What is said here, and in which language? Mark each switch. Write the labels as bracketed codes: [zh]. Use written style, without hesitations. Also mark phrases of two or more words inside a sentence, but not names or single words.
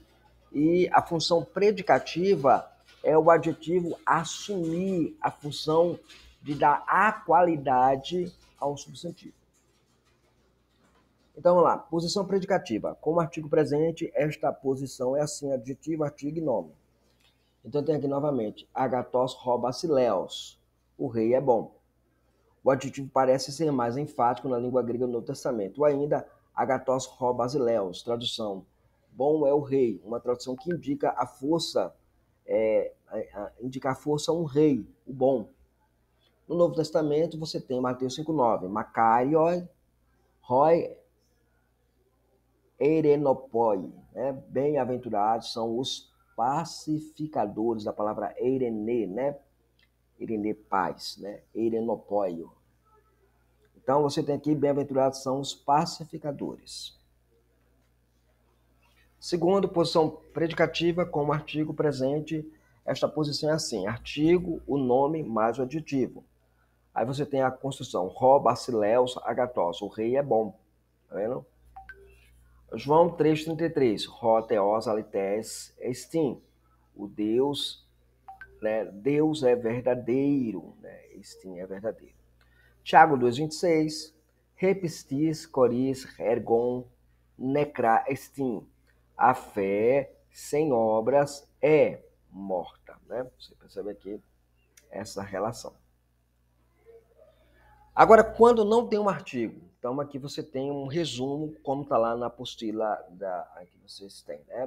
[pt] E a função predicativa é o adjetivo assumir a função de dar a qualidade ao substantivo. Então vamos lá, posição predicativa. Como artigo presente, esta posição é assim: adjetivo, artigo e nome. Então tem aqui novamente, [el] ἀγαθὸς ὁ βασιλεύς. [pt] O rei é bom. O adjetivo parece ser mais enfático na língua grega do Novo Testamento. Ou ainda, [el] ἀγαθὸς ὁ βασιλεύς, [pt] tradução, bom é o rei. Uma tradução que indica a força, indica a força a um rei, o bom. No Novo Testamento você tem Mateus 5,9, [el] μακάριοι οἱ εἰρηνοποιοί, [pt] né? Bem-aventurados são os pacificadores, da palavra eirene, né? Eirene, paz, né? Eirenopóio. Então você tem aqui, bem-aventurados são os pacificadores. Segundo, posição predicativa como artigo presente, esta posição é assim: artigo, o nome mais o adjetivo. Aí você tem a construção, [el] ὁ βασιλεὺς ἀγαθός, [pt] o rei é bom, tá vendo? João 3,33, [el] ὁ θεὸς ἀληθής ἐστιν, [pt] o Deus, né? Deus é verdadeiro, né? Estin é verdadeiro. Tiago 2,26, [el] ἡ πίστις χωρὶς ἔργων νεκρά ἐστιν, [pt] a fé sem obras é morta, né? Você percebe aqui essa relação. Agora, quando não tem um artigo, então aqui você tem um resumo, como está lá na apostila que vocês têm, né?